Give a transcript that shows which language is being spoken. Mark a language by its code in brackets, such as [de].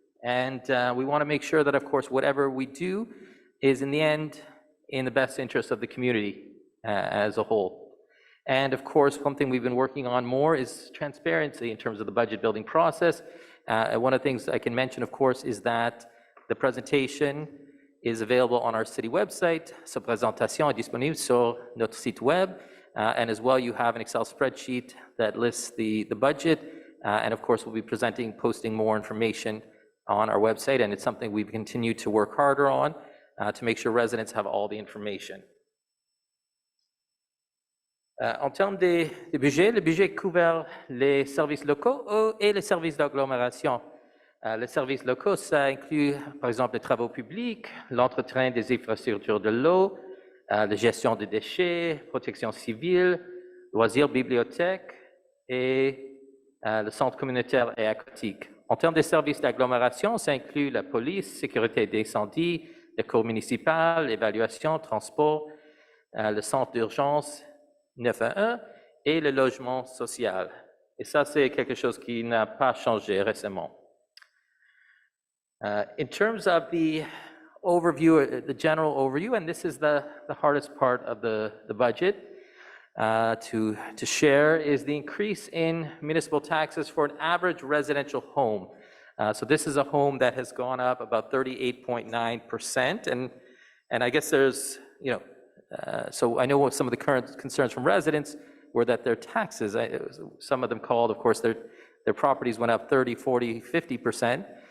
[en] And we want to make sure that, of course, whatever we do is in the end in the best interest of the community as a whole. And of course, one thing we've been working on more is transparency in terms of the budget building process. One of the things I can mention, of course, is that the presentation is available on our city website. [fr] Cette présentation est disponible sur notre site web. [en] And as well, you have an Excel spreadsheet that lists the budget. And of course, we'll be posting more information on our website. And it's something we've continued to work harder on to make sure residents have all the information. [fr] En termes des budgets, le budget couvre les services locaux et les services d'agglomération. Les services locaux, ça inclut, par exemple, les travaux publics, l'entretien des infrastructures de l'eau, la gestion des déchets, protection civile, loisirs, bibliothèques et le centre communautaire et aquatique. En termes des services d'agglomération, ça inclut la police, sécurité d'incendie, les cours municipales, évaluation, transport, le centre d'urgence 911 et le logement social. Et ça, c'est quelque chose qui n'a pas changé récemment. [en] In terms of the overview, the general overview, and this is the hardest part of the budget to share, is the increase in municipal taxes for an average residential home. So this is a home that has gone up about 38.9%, and I guess there's, so I know what some of the current concerns from residents were that their taxes, some of them called, of course, their properties went up 30, 40, 50%.